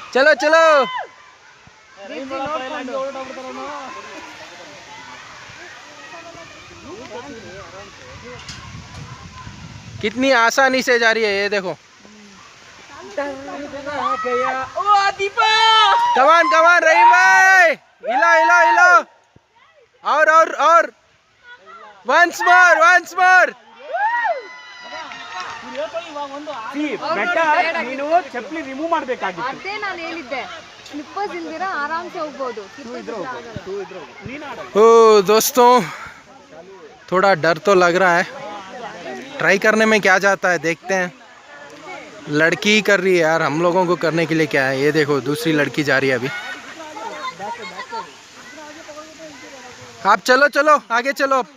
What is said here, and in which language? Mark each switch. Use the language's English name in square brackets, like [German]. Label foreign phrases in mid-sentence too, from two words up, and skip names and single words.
[Hindi] चलो चलो कितनी आसानी से जा रही है ये देखो। [English] come on come on [Hindi] रहीम भाई, हिला हिला हिला, और [English] once more [Kannada] ನೀನು ಚಪ್ಪಲಿ ರಿಮೂವ್ ಮಾಡಬೇಕಾಗಿತ್ತು. ಅದೇ ನಾನು ಹೇಳಿದ್ದೆ, ಸ್ಲಿಪ್ಪರ್ಸ್ ಇಲ್ದಿರ ಆರಾಮ್ಸೆ ಹೋಗ್ಬೋದು. [Hindi] ओ दोस्तों, थोड़ा डर तो लग रहा है, ट्राई करने में क्या जाता है, देखते हैं। लड़की कर रही है यार, हम लोगों को करने के लिए क्या है। ये देखो दूसरी लड़की जा रही है अभी। आप चलो चलो आगे चलो।